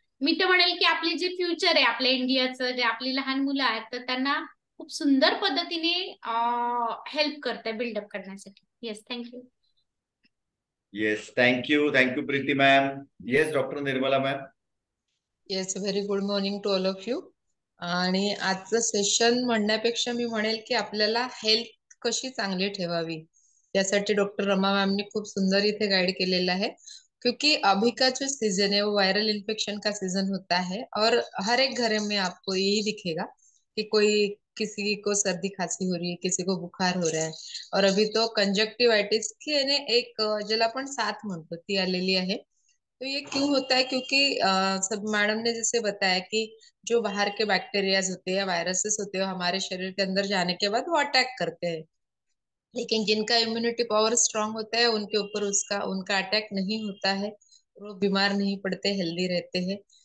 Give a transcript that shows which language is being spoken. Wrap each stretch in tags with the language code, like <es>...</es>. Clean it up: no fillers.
<mr>मी तर म्हणेल की आपली जी फ्युचर आहे आपल्या इंडियाचं, जे आपली लहान मुलं आहेत, तर त्यांना खूप सुंदर पद्धतीने हेल्प करताय बिल्डअप करण्यासाठी.</mr> <en>Yes, thank you. Yes, thank you Preeti ma'am. Yes, doctor Nirmala ma'am. Yes, very good morning to all of you.</en> <mr>आणि आजचं सेशन म्हणण्यापेक्षा मी म्हणेल की आपल्याला हेल्थ कशी चांगली ठेवावी यासाठी</mr> <hi>डॉक्टर रमा मैम ने खूप सुंदर इथे गाइड केलेला है, क्योंकि अभी का जो सीजन है वो वायरल इन्फेक्शन का सीजन होता है और हर एक घर में आपको यही दिखेगा कि कोई किसी को सर्दी खांसी हो रही है, किसी को बुखार हो रहा है. और अभी तो कंजक्टिवाइटिस की यानी</hi> <mr>एक ज्याला आपण साथ म्हणतो ती आलेली आहे.</mr> <hi>तो ये क्यों होता है? क्योंकि सब मैडम ने जैसे बताया कि जो बाहर के बैक्टीरियाज होते हैं, वायरसेस होते हैं, वो हमारे शरीर के अंदर जाने के बाद वो अटैक करते हैं. लेकिन जिनका इम्यूनिटी पावर स्ट्रांग होता है उनके ऊपर उसका उनका अटैक नहीं होता है, वो बीमार नहीं पड़ते, हेल्दी रहते हैं.</hi>